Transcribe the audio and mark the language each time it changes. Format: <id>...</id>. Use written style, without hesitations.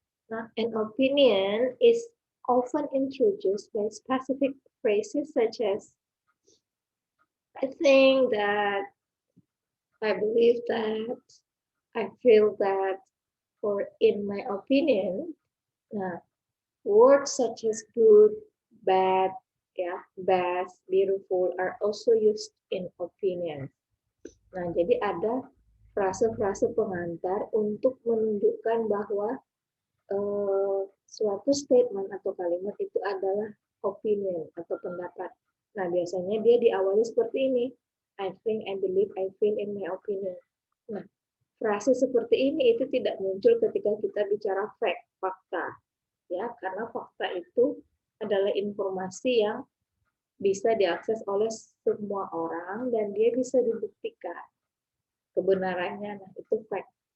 <en>Now, an opinion is often introduced by specific phrases such as I think that, I believe that, I feel that, or in my opinion. Nah, words such as good, bad, best, beautiful are also used in opinion.</en> <id>Nah, jadi ada frase-frase pengantar untuk menunjukkan bahwa suatu statement atau kalimat itu adalah opinion atau pendapat. Nah, biasanya dia diawali seperti ini.</id> <en>I think, I believe, I feel in my opinion.</en> <id>Nah, frase seperti ini itu tidak muncul ketika kita bicara fact, fakta. Ya, karena fakta itu adalah informasi yang bisa diakses oleh semua orang dan dia bisa dibuktikan kebenarannya. Nah, itu fact.</id>